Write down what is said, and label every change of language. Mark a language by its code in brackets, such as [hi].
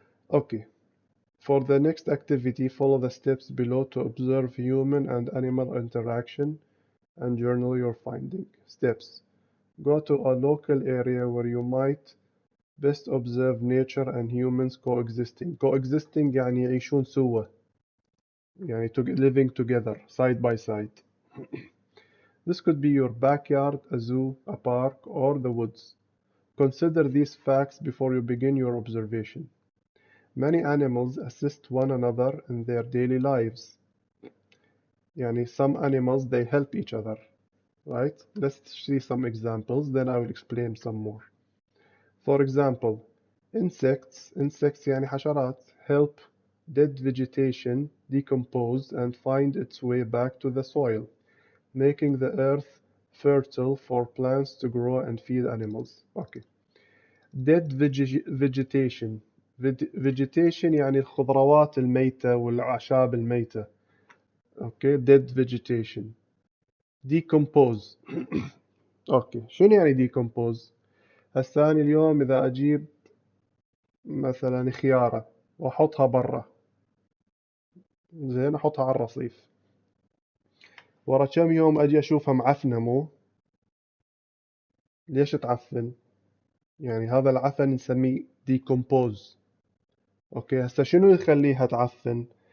[en] Okay, for the next activity, follow the steps below to observe human and animal interaction and journal your finding. Steps. Go to a local area where you might best observe nature and humans coexisting. [ar] Coexisting يعني يعيشون سوا. [en] يعني living together, side by side. This could be your backyard, a zoo, a park, or the woods. Consider these facts before you begin your observation. Many animals assist one another in their daily lives. يعني some animals they help each other, right? Let's see some examples, then I will explain some more. For example, insects [ar] يعني حشرات [en] help dead vegetation decompose and find its way back to the soil, making the earth fertile for plants to grow and feed animals. Okay. Dead vegetation. [ar] Vegetation يعني الخضروات الميتة والأعشاب الميتة. [en] Okay, dead vegetation. Decompose. [ar] Okay, شنو يعني decompose؟ هسه أنا اليوم إذا أجيب مثلا خيارة وأحطها برا، زين، أحطها على الرصيف، ورا كم يوم أجي أشوفها معفنة، مو؟ ليش تعفن؟ يعني هذا العفن نسميه decompose. أوكي، هسه شنو يخليها تعفن؟